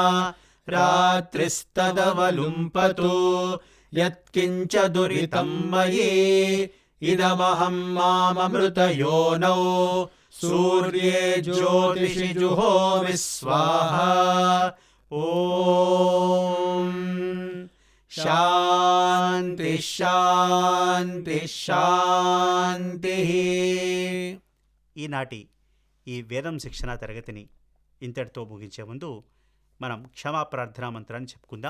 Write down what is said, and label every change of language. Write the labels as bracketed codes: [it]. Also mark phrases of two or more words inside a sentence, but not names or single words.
[sa] रात्रिस्तदवलुम्पतु यत्किञ्च दुरितं मयि इदमहं माममृतयोनौ सूर्ये ज्योतिषि जुहोमि स्वाहा ॐ శాంతి శాంతి శాంతి. [te] ఈనాటి ఈ వేదం శిక్షణా తరగతిని ఇంతటితో ముగించే ముందు మనం క్షమాప్రార్థనా మంత్రాన్ని చెప్పుకుందాం.